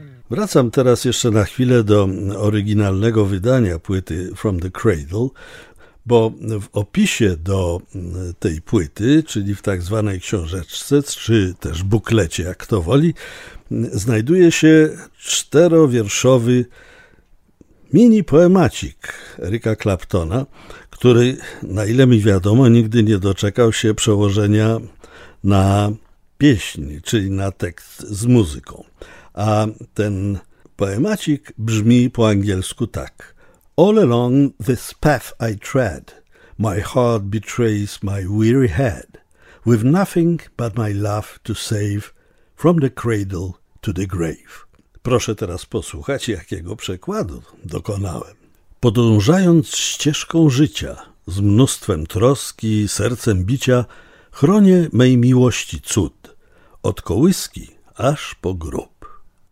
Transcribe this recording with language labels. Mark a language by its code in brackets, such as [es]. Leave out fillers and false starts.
[pl] Wracam teraz jeszcze na chwilę do oryginalnego wydania płyty From the Cradle, bo w opisie do tej płyty, czyli w tak zwanej książeczce, czy też buklecie, jak kto woli, znajduje się czterowierszowy mini poemacik Eryka Claptona, który, na ile mi wiadomo, nigdy nie doczekał się przełożenia na pieśń, czyli na tekst z muzyką. A ten poemacik brzmi po angielsku tak. [en] All along this path I tread, my heart betrays my weary head, with nothing but my love to save, from the cradle to the grave. [pl] Proszę teraz posłuchać, jakiego przekładu dokonałem. Podążając ścieżką życia, z mnóstwem troski, sercem bicia, chronię mej miłości cud, od kołyski aż po grób.